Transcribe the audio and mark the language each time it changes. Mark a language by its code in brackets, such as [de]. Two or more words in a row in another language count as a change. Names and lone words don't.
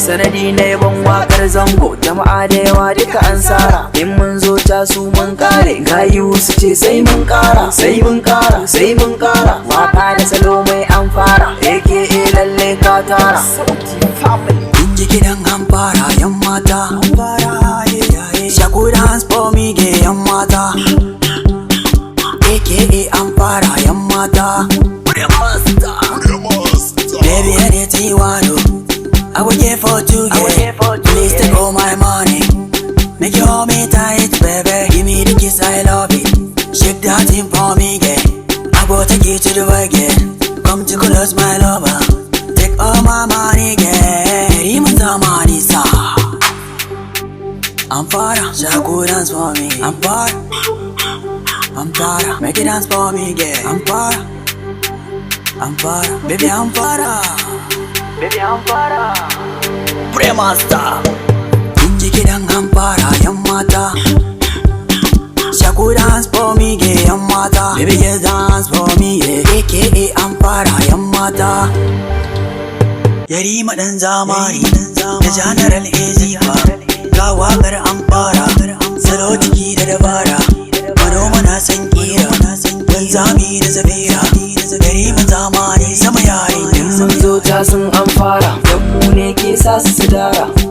[ha] Sanadi na yabon waƙar zango, jama'a da yawa duka an sara. In mun zo ta su mun kare, gayu su ce sai mun ƙara, sai mun ƙara, sai mun ƙara. Waƙa da salo mai an fara, A K A lalle ka tara. Kun ji kiɗan an fara, yan mata. Shaku [en] dance for me, [ha] gay yan mata. A K A an fara, yan mata. [en] Baby, anything you want, oh. I will get for two, yeah. Please take all my money. Make you hold me tight, baby. Give me the kiss, I love it. Shake that thing for me, yeah. I go take you to the world, yeah. Come to close, my lover. Take all my money, yeah. Give me the money, sir. I'm fara, [ha] Shaku [en] dance for me. [ha] I'm fara, I'm fara. Make it dance for me, yeah. I'm fara, I'm fara. Baby, I'm fara. Baby, I'm fara. Prema Star. Kun ji kiɗan an fara, yan mata. [en] Shaku dance for me, [ha] gay yan mata. [en] Baby, just dance for me, yeah. [ha] A K A an fara, yan mata. Yarima ɗan zamani, da General Azifa. Ga waƙar an fara, salo ciki da dabara. Manoma na san ƙira, wanzami da zabira. Yarima zamani, sama yayi. In mun zo ta sun an fara, dan mu ne ke sa su su dara.